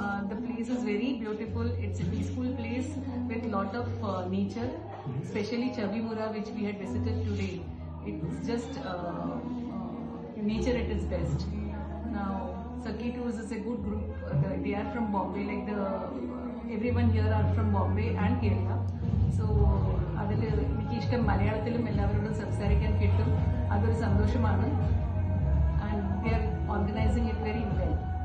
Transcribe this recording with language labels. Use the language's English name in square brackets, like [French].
[English] The place is very beautiful. It's a peaceful place with lot of nature, especially Chavimura, which we had visited today. It's just nature at its best. Now, Sakhi Tours is a good group. They are from Bombay, like everyone here are from Bombay and Kerala. [Malayalam] So, അതിൽ എനിക്ക് ഇഷ്ടം മലയാളത്തിലും എല്ലാവരോടും സംസാരിക്കാൻ കിട്ടും. അതൊരു സന്തോഷമാണ്. [English] And they are organizing it very well.